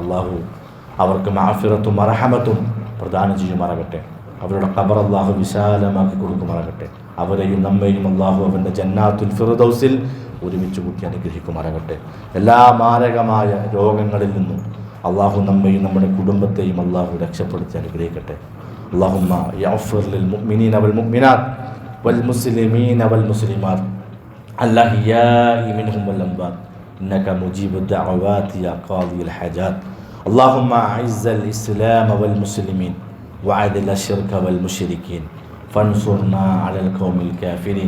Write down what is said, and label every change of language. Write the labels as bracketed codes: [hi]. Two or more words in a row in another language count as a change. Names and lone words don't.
[ml] അള്ളാഹു അവർക്ക് മഅ്ഫിറത്തും മർഹമത്തും പ്രദാനം ചെയ്യുമാറാകട്ടെ. അവരുടെ ഖബർ അള്ളാഹു വിശാലമാക്കി കൊടുക്കുമാറാകട്ടെ. അവരെയും നമ്മെയും അള്ളാഹു അവൻ്റെ [ar] جنات الفردوس [ml] ഒരുമിച്ച് കൂട്ടി അനുഗ്രഹിക്കുമാറാകട്ടെ. എല്ലാ മാരകമായ രോഗങ്ങളിൽ നിന്നും അള്ളാഹു നമ്മെയും നമ്മുടെ കുടുംബത്തെയും അള്ളാഹു രക്ഷപ്പെടുത്തി അനുഗ്രഹിക്കട്ടെ. [ar] اللهم يغفر للمؤمنين والمؤمنات والمسلمين والمسلمات الأحياء منهم والأموات إنك مجيب الدعوات يا قاضي الحاجات. اللهم أعز الإسلام والمسلمين وأذل الشرك والمشركين فانصرنا على القوم الكافرين.